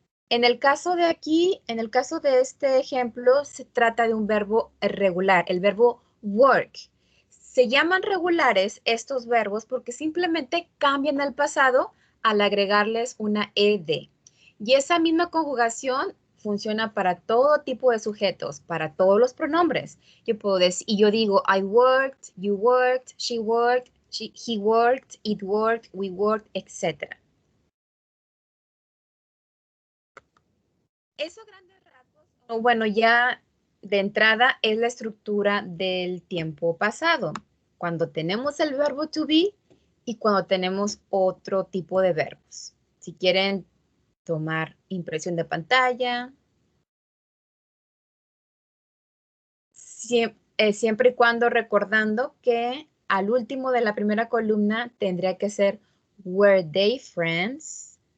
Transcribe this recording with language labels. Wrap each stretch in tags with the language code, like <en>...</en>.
<es>En el caso de aquí, en el caso de este ejemplo, se trata de un verbo regular, el verbo work. Se llaman regulares estos verbos porque simplemente cambian el pasado al agregarles una ed. Y esa misma conjugación funciona para todo tipo de sujetos, para todos los pronombres. Yo puedo decir, y yo digo,</es> <en>I worked, you worked, she worked, he worked, it worked, we worked, etc.</en> <es>Eso grandes rasgos, bueno, ya de entrada es la estructura del tiempo pasado, cuando tenemos el verbo to be y cuando tenemos otro tipo de verbos. Si quieren tomar impresión de pantalla, siempre y cuando recordando que al último de la primera columna tendría que ser</es> <en>were they friends.</en>